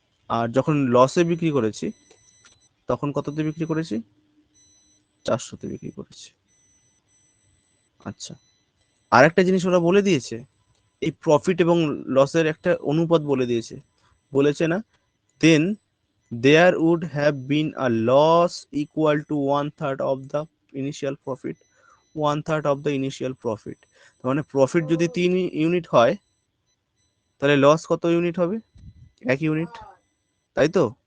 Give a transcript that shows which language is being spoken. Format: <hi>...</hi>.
<bn>আর যখন লসে বিক্রি করেছি তখন কততে বিক্রি করেছি? 400-তে বিক্রি করেছি। আচ্ছা, আর একটা জিনিস ওরা বলে দিয়েছে, এই প্রফিট এবং লসের একটা অনুপাত বলে দিয়েছে। বলেছে না,</bn> <en>Then there would have been a loss equal to 1/3 of the initial profit, 1/3 of the initial profit।</en> <bn>মানে প্রফিট যদি 3 ইউনিট হয় তাহলে লস কত ইউনিট হবে? 1 ইউনিট, তাই তো?</bn>